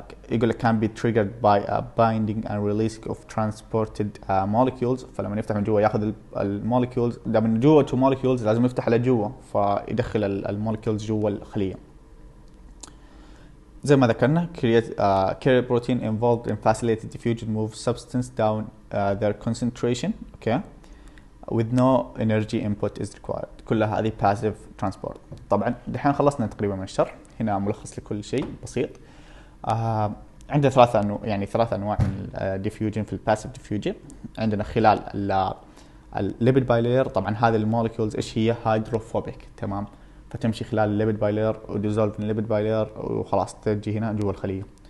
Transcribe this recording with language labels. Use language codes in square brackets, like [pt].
[en] يقول لك can be triggered by a binding and release of transported molecules. [ar] فلما يفتح من جوا ياخذ المولكيولز، ده من جوا تو molecules لازم يفتح على جوا فيدخل المولكيولز جوا الخلية. [en] زي ما ذكرنا carrier protein involved in facilitated diffusion move substance down their concentration. Okay, with no energy input is required. [ar] كلها هذه passive transport. طبعا دحين خلصنا تقريبا من الشرح، هنا ملخص لكل شيء بسيط. عندنا ثلاث انواع من الديفيوجن في الباسيف ديفيوجن. عندنا خلال الليبيد بايلير، طبعا هذه المولكيولز ايش هي؟ هيدروفوبيك، تمام، فتمشي خلال الليبيد بايلير وديزولف من الليبيد بايلير وخلاص تجي هنا جوا الخليه.